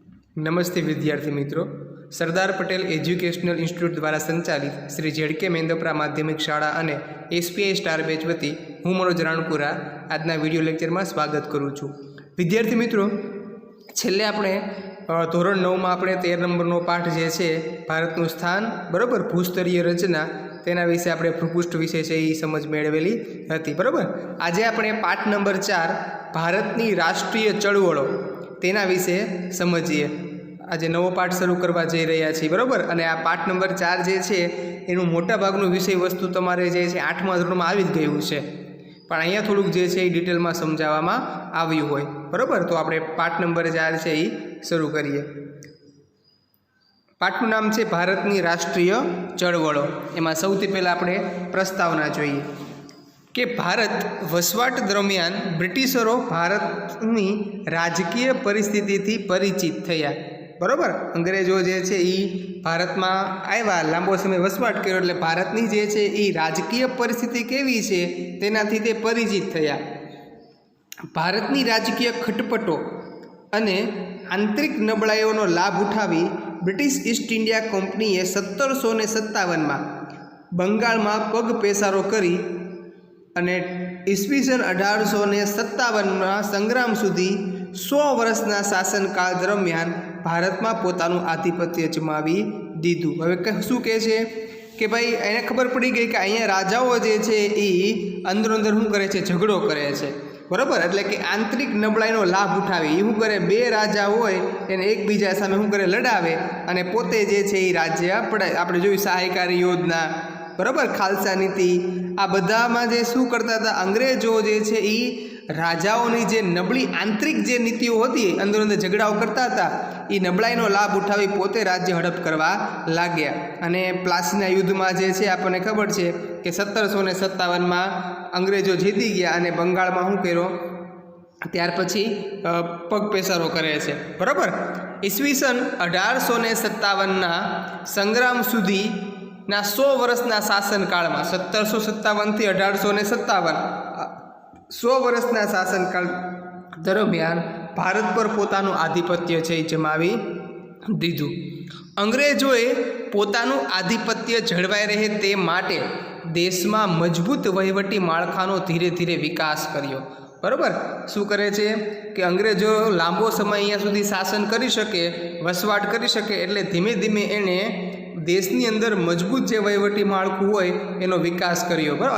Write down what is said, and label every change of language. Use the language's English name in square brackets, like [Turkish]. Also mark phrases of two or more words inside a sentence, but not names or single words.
[Gujarati] નમસ્તે વિદ્યાર્થી મિત્રો। સરદાર પટેલ એજ્યુકેશનલ ઇન્સ્ટીટ્યૂટ દ્વારા સંચાલિત શ્રી જેડકે મેંદપરા માધ્યમિક શાળા અને એસપીઆઈ સ્ટાર બેચ વતી હૂં મનોજ રાણપુરા આજના [English] video lecture [Gujarati] મેં સ્વાગત કરૂં છૂં। વિદ્યાર્થી મિત્રો, છેલ્લે આપણે ધોરણ 9 મેં આપણે 13 નંબરનો પાઠ જે છે ભારતનું સ્થાન બરાબર ભૂસ્તરીય રચના તેના વિષે આપણે ભૂપૃષ્ઠ વિષય છે એ સમઝ મેળવેલી હતી બરાબર। આજે આપણે પાઠ નંબર 4 ભારતની રાષ્ટ્રીય ચળવળો તેના વિષે સમઝીએ। આજ નવો પાઠ શરૂ કરવા જઈ રહ્યા છીએ બરાબર। અને આ પાઠ નંબર 4 જે છે એનું મોટા ભાગનું વિષય વસ્તુ તમારે જે છે 8મા ધોરણમાં આવી જ ગયું છે, પણ અહીંયા થોડુંક જે છે ડિટેલ મેં સમજાવવામાં આવ્યું હોય બરાબર। તો આપણે પાઠ નંબર 4 છે એ શરૂ કરીએ। પાઠનું નામ છે ભારતની રાષ્ટ્રીય ચળવળો। એમાં સૌથી પહેલા આપણે પ્રસ્તાવના જોઈએ કિ ભારત વસવાટ દરમિયાન બ્રિટિશરો ભારતની રાજકીય પરિસ્થિતિથી પરિચિત થયા બરાબર। અંગ્રેજો જે છે ઈ ભારત મેં આવ્યા, લાંબો સમય વસવાટ કર્યો એટલે ભારતની જે છે ઈ રાજકીય પરિસ્થિતિ કેવી છે તેનાથી તે પરિચિત થયા। ભારતની રાજકીય ખટપટો અને આંતરિક નબળાઈઓનો લાભ ઉઠાવી બ્રિટિશ ઈસ્ટ ઇન્ડિયા કંપનીએ 1757 મેં બંગાલ મેં પગ પેસારો કરી અને ઈસ્વીસન 1857 મેં સંગ્રામ સુધી 100 વર્ષના શાસનકાળ દરમિયાન ભારત મેં પોતાનું આધિપત્ય જમાવી દીધું। હવે શું કહે છે કિ ભાઈ એને ખબર પડી ગઈ કિ અહીંયા રાજાઓ જે છે ઈ અંદર અંદર શું કરે છે, ઝગડો કરે છે બરાબર। એટલે કિ આંતરિક નબળાઈનો લાભ ઉઠાવે એ શું કરે, બે રાજા હોય એને એકબીજા સામે શું કરે લડાવે અને પોતે જે છે ઈ રાજ્ય પડાય। આપણે જોયું સહાયકારી યોજના બરાબર, ખાલસા નીતિ, આ બધામાં જે શું કરતા હતા અંગ્રેજો જે છે ઈ રાજાઓની જે નબળી આંતરિક જે નીતિઓ હતી અંદર અંદર ઝગડાઓ કરતા હતા એ નબળાઈનો લાભ ઉઠાવી પોતે રાજ્ય હડપ કરવા લાગ્યા। અને પ્લાસીના યુદ્ધમાં જે છે આપણે ખબર છે કિ 1757 મેં અંગ્રેજો જીતી ગયા અને બંગાળમાં શું કર્યો ત્યાર પછી પગ પેસારો કરે છે બરાબર। ઈસ્વીસન 1857 સંગ્રામ સુધી ના 100 વર્ષના શાસનકાળ મેં 1757 થી 1857 100 વર્ષના શાસનકાળ દરમિયાન ભારત પર પોતાનું આધિપત્ય છે જમાવી દીધું। અંગ્રેજોએ પોતાનું આધિપત્ય જળવાઈ રહે તે માટે દેશ મેં મજબૂત વહીવટી માળખાનો ધીરે ધીરે વિકાસ કર્યો બરાબર। શું કરે છે કિ અંગ્રેજો લાંબો સમય અહીંયા સુધી શાસન કરી શકે, વસવાટ કરી શકે, એટલે ધીમે ધીમે એને દેશની અંદર મજબૂત જે વહીવટી માળખું હોય એનો વિકાસ કર્યો બરાબર।